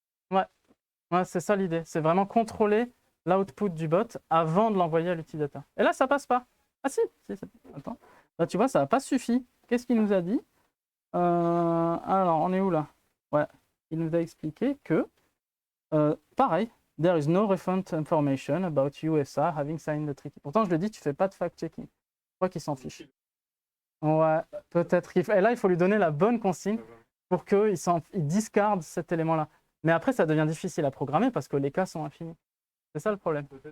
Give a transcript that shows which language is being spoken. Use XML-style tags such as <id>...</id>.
<fr>Ouais, ouais, c'est ça l'idée. C'est vraiment contrôler l'output du bot avant de l'envoyer à l'utilisateur. Et là, ça passe pas. Ah si, attends. Là, tu vois, ça n'a pas suffi. Qu'est-ce qu'il nous a dit? Alors, on est où là? Ouais, il nous a expliqué que, pareil,</fr> <en>there is no relevant information about USA having signed the treaty.</en> <fr>Pourtant, je lui dis, tu fais pas de fact-checking. Je crois qu'il s'en fiche. Ouais, peut-être qu'il faut... Et là, il faut lui donner la bonne consigne pour qu'il discarde cet élément-là. Mais après, ça devient difficile à programmer parce que les cas sont infinis. C'est ça le problème.</fr>